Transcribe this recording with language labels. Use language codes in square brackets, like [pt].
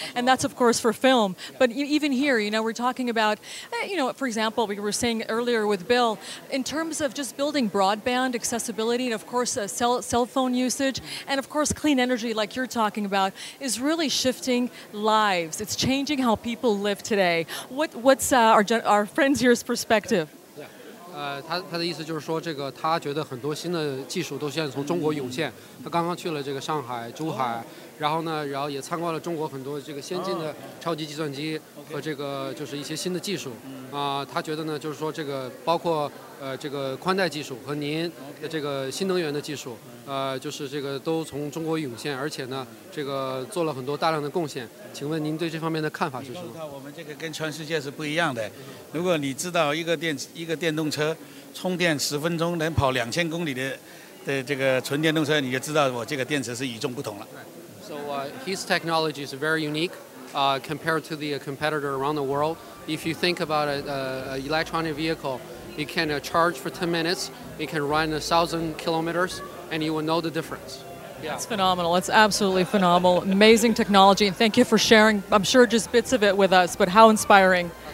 [en] And that's, of course, for film. But even here, we're talking about, for example, we were saying earlier with Bill, in terms of just building broadband accessibility and, of course, cell phone usage and, of course, clean energy like you're talking about is really shifting lives. It's changing how people live today. What's our friends here's perspective? [zh] 他的意思就是说，这个他觉得很多新的技术都现在从中国涌现。他刚刚去了这个上海、珠海，然后也参观了中国很多这个先进的超级计算机和这个就是一些新的技术。他觉得呢，就是说这个包括这个宽带技术和您的这个新能源的技术，就是这个都从中国涌现，而且呢，这个做了很多大量的贡献。请问您对这方面的看法是什么？我们这个跟全世界是不一样的。如果你知道一个电动车充电10分钟能跑2000公里的这个纯电动车，你就知道我这个电池是与众不同了。 [en] So his technology is very unique compared to the competitor around the world. If you think about an electronic vehicle, it can charge for 10 minutes, it can run 1,000 kilometers, and you will know the difference. Yeah. It's phenomenal. It's absolutely phenomenal. Amazing technology, and thank you for sharing, I'm sure, just bits of it with us, but how inspiring.